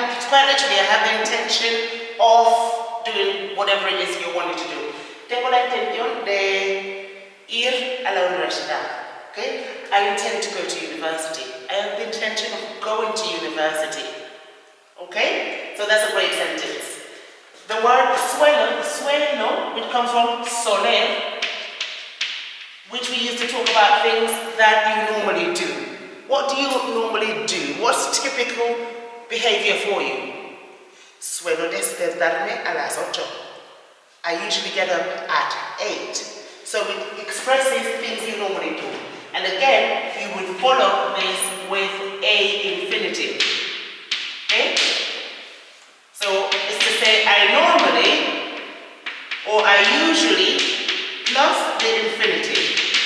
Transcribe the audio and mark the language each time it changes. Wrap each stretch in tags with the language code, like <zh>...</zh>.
<en>Quite literally, I have the intention of doing whatever it is you're wanting to do.</en> <es>Tengo la intención de ir a la universidad.</es> <en>Okay? I intend to go to university. I have the intention of going to university. Okay? So that's a great sentence. The word suelo, which comes from soler, which we use to talk about things that you normally do. What do you normally do? What's typical behavior for you?</en> <es>Suelo despertarme a las 8.</es> <en>I usually get up at 8. So it expresses things you normally do. And again, you would follow this with a infinitive. Okay? So it's to say I normally or I usually plus the infinitive.</en>